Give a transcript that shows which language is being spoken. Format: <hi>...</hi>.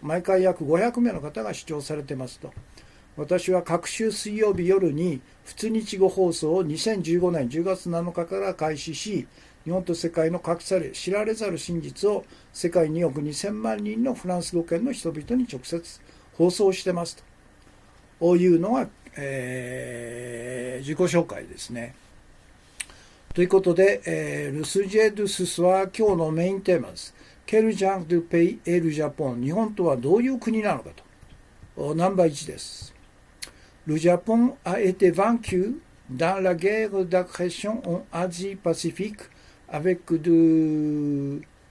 <ja>毎回約500名の方が視聴されてますと。私は各週水曜日夜に普通日語放送を2015年10月7日から開始し、日本と世界の隠され知られざる真実を世界2億2000万人のフランス語圏の人々に直接放送してますというのが、自己紹介ですね。ということで、</ja> <fr>Le sujet de ce soir、</fr> <ja>今日のメインテーマです。</ja> <fr>Quel genre de pays est le Japon？</fr> <ja>日本とはどういう国なのかと。ナンバー1です。</ja> <fr>Le Japon a été vaincu dans la guerre d'agression en Asie-Pacifique avec deux</fr>